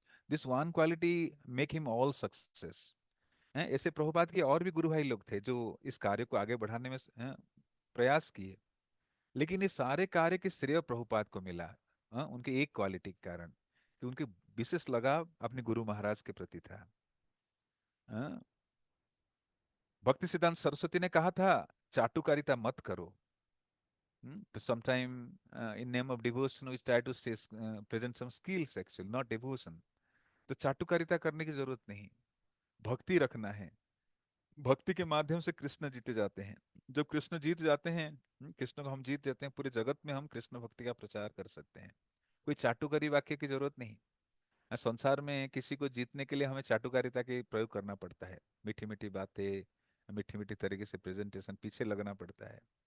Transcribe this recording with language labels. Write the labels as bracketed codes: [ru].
[en] This one quality make him all success. [hi] ऐसे प्रभुपाद के और भी गुरु भाई लोग थे जो इस कार्य को आगे बढ़ाने में प्रयास किए, लेकिन ये सारे कार्य के श्रेय प्रभुपाद को मिला। उनके एक क्वालिटी के कारण, कि उनके विशेष लगाव अपने गुरु महाराज के प्रति था। हाँ, भक्ति सिद्धांत सरस्वती ने कहा था, चाटुकारिता मत करो। [en] तो sometime in name of devotion we try to say, present some skills actually, not devotion। [hi] तो चाटुकारिता करने की जरूरत नहीं, भक्ति रखना है। भक्ति के माध्यम से कृष्ण जीते जाते हैं। जब कृष्ण जीत जाते हैं, कृष्ण को हम जीत जाते हैं, पूरे जगत में हम कृष्ण भक्ति का प्रचार कर सकते हैं। कोई चाटुकारी वाक्य की जरूरत नहीं। संसार में किसी को जीतने के लिए हमें चाटुकारिता के प्रयोग करना पड़ता है, मीठी मीठी बातें, मीठी मीठी तरीके से प्रेजेंटेशन, पीछे लगना पड़ता है।